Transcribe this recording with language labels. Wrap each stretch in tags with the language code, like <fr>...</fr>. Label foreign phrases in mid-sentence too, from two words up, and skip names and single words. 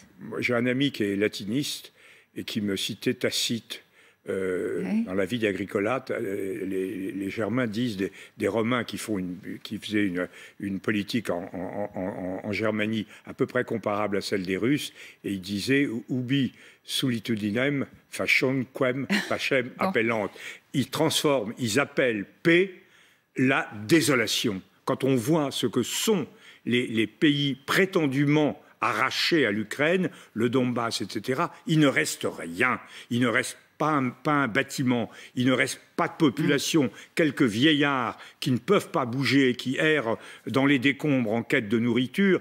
<fr>J'ai un ami qui est latiniste et qui me citait Tacite. Dans la vie d'Agricola, les Germains disent des Romains qui faisaient une politique en Germanie à peu près comparable à celle des Russes, et ils disaient</fr> <la>ubi solitudinem facem quem pacem appellant.</la> <fr>Ils transforment, ils appellent paix la désolation. Quand on voit ce que sont les pays prétendument arrachés à l'Ukraine, le Donbass, etc., il ne reste rien. Il ne reste pas un bâtiment, il ne reste pas de population, quelques vieillards qui ne peuvent pas bouger, qui errent dans les décombres en quête de nourriture.</fr>